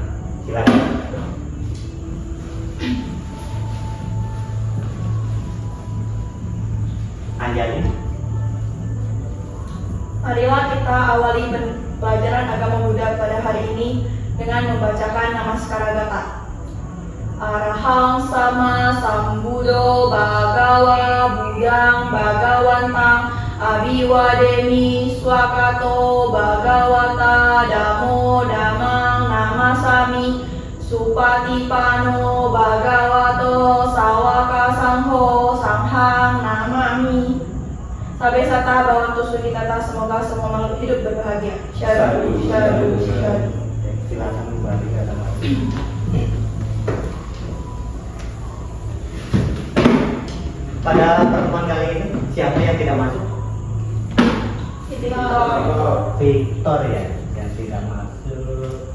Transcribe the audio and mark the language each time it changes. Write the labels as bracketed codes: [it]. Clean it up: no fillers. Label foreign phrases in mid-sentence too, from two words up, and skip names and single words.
[id] Silakan. Anjali. Marilah kita awali pelajaran agama Buddha pada hari ini dengan membacakan namaskara gata. [pi] Arahang sama sambuddho bhagawa buddhang bhagawantang abiwademi swakato bhagawata damo damang namasami supatipano bhagavato sawaka sangho sanghang namami. Sabe sata bawantu sukitata, [id] semoga semua makhluk hidup berbahagia. [pi] Syadu, syadu, syadu. [id] Silakan kembali ke tempat. Pada pertemuan kali ini, siapa yang tidak masuk? Victor ya, yang tidak masuk.